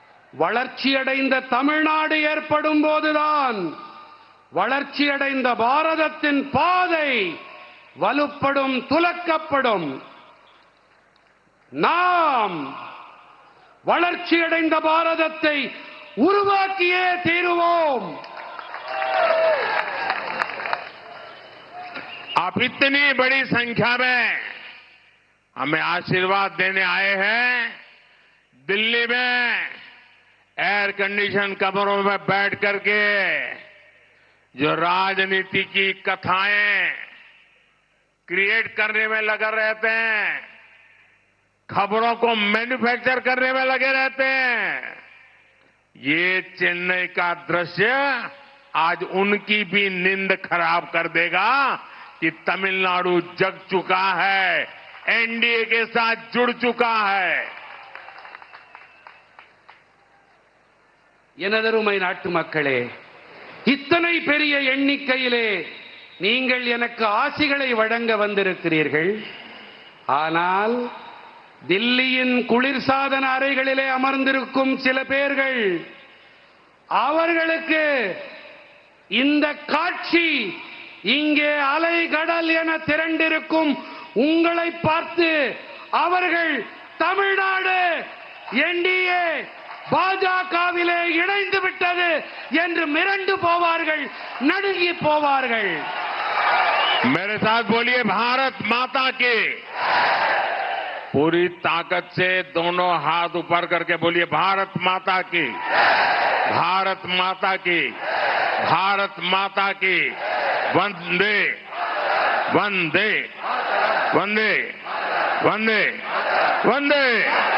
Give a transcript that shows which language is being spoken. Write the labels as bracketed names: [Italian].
[Tamil] வளர்ச்சியடைந்த தமிழ்நாடு ஏற்படும் போதுதான் வளர்ச்சியடைந்த பாரதத்தின் பாதை வலுப்படும், துலக்கப்படும். நாம் வளர்ச்சியடைந்த பாரதத்தை உருவாக்கியே தீருவோம். [Hindi] आप इतनी बड़ी संख्या में हमें आशीर्वाद देने आए हैं. दिल्ली में एयर कंडीशन कमरों में बैठ करके जो राजनीति की कथाएं क्रिएट करने में लगे रहते हैं, खबरों को मैन्युफैक्चर करने में लगे रहते हैं, ये चेन्नई का दृश्य आज उनकी भी नींद खराब कर देगा कि तमिलनाडु जग चुका है, एनडीए के साथ जुड़ चुका है। [Tamil] எனதருமை நாட்டு மக்களே, இத்தனை பெரிய எண்ணிக்கையிலே நீங்கள் எனக்கு ஆசிகளை வழங்க வந்திருக்கிறீர்கள். ஆனால் தில்லியின் குளிர்சாதன அறைகளிலே அமர்ந்திருக்கும் சில பேர்கள், அவர்களுக்கு இந்த காட்சி இங்கே அலை கடல் என திரண்டிருக்கும் உங்களை பார்த்து அவர்கள் தமிழ்நாடு என்டிஏ பாஜகவிலே இணைந்து விட்டது என்று மிரண்டு போவார்கள், நடுங்கி போவார்கள். [Hindi] मेरे साथ बोलिए भारत माता की। पूरी ताकत से दोनों हाथ ऊपर करके बोलिए भारत माता की, भारत माता की, भारत माता की। वंदे वंदे वंदे वंदे वंदे।